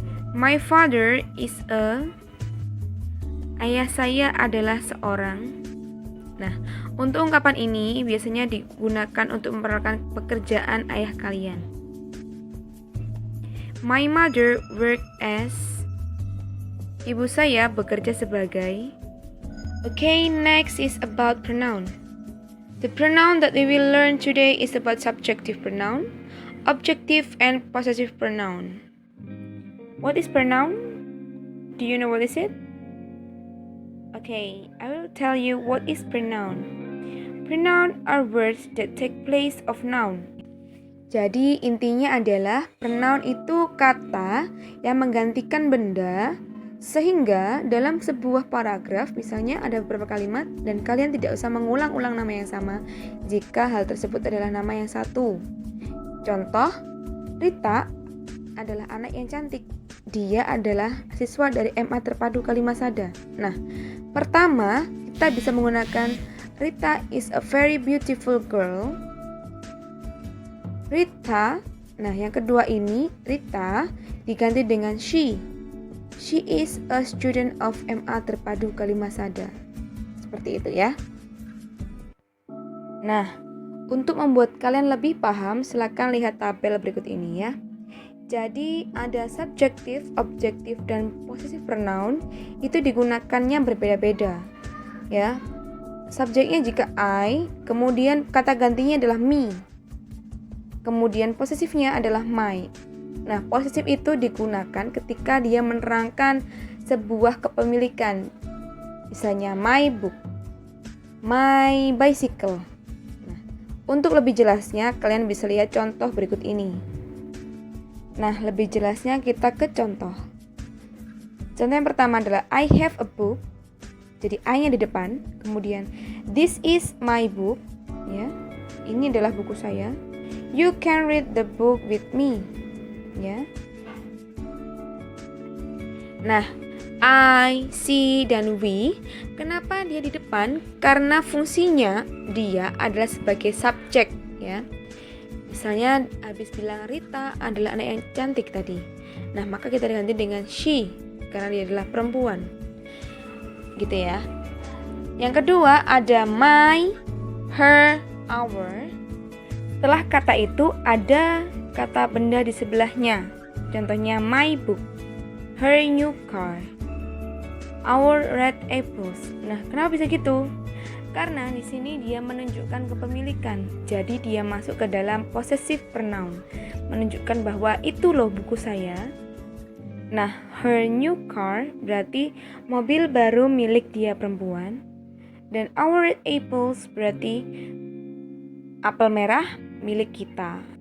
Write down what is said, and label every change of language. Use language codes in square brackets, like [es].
[en] My father is a. [id] Ayah saya adalah seorang. Nah, untuk ungkapan ini biasanya digunakan untuk memperkenalkan pekerjaan ayah kalian. [en] My mother work as. [id] Ibu saya bekerja sebagai. [en] Okay, next is about pronoun. The pronoun that we will learn today is about subjective pronoun, objective and possessive pronoun. What is pronoun? Do you know what is it? Okay, I will tell you what is pronoun. Pronoun are words that take place of noun. [id] Jadi intinya adalah pronoun itu kata yang menggantikan benda Sehingga dalam sebuah paragraf misalnya ada beberapa kalimat dan kalian tidak usah mengulang-ulang nama yang sama jika hal tersebut adalah nama yang satu. Contoh, Rita adalah anak yang cantik. Dia adalah siswa dari MA Terpadu Kalimasada. Nah, pertama kita bisa menggunakan [en] Rita is a very beautiful girl. [id] Rita. Nah, yang kedua ini Rita diganti dengan she. [en] She is a student of MA Terpadu Kalimasada. [id] Seperti itu ya. Nah, untuk membuat kalian lebih paham, silakan lihat tabel berikut ini ya. Jadi ada subjektif, objektif, dan possessive pronoun itu digunakannya berbeda-beda ya. Subjeknya jika I, kemudian kata gantinya adalah me. Kemudian posesifnya adalah my. Nah, posesif itu digunakan ketika dia menerangkan sebuah kepemilikan. Misalnya [en] my book, my bicycle. [id] Nah, untuk lebih jelasnya kalian bisa lihat contoh berikut ini. Nah, lebih jelasnya kita ke contoh. Contoh yang pertama adalah [en] I have a book. [id] Jadi I-nya di depan. Kemudian [en] this is my book. [id] Ya, ini adalah buku saya. [en] You can read the book with me. [id] Ya. Nah, I, she, dan we. Kenapa dia di depan? Karena fungsinya dia adalah sebagai subjek. Ya. Misalnya habis bilang Rita adalah anak yang cantik tadi. Nah, maka kita ganti dengan she karena dia adalah perempuan. Gitu ya. Yang kedua ada my, her, our. Setelah kata itu ada kata benda di sebelahnya. Contohnya [en] my book, her new car, our red apples. [id] Nah, kenapa bisa gitu? Karena di sini dia menunjukkan kepemilikan. Jadi dia masuk ke dalam possessive pronoun, menunjukkan bahwa itu loh buku saya. Nah, [en] her new car [id] berarti mobil baru milik dia perempuan. Dan [en] our red apples [id] berarti apel merah milik kita.